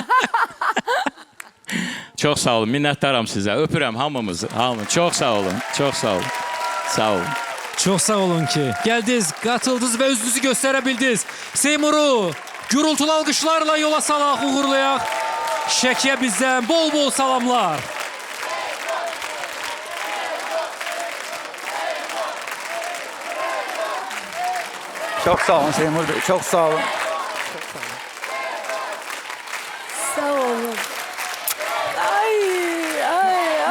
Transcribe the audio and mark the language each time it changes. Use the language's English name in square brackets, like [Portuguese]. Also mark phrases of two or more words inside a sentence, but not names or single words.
[Azerbaijani] Çox sağ olun, minnətdaram sizə. Öpürəm hamımızı, hamı. Çox sağ olun, çox sağ olun. Sağ olun. Çox sağ olun ki, gəldiniz, qatıldınız və özünüzü göstərə bildiniz. Seymuru gürültülü alqışlarla yola salaq, uğurlayaq. Şəkiyə bizdən bol-bol salamlar. [Turkish] Çok sağ olun Seymur Bey. Çok sağ olun. [Azerbaijani] Sağ olun. Ay, ay.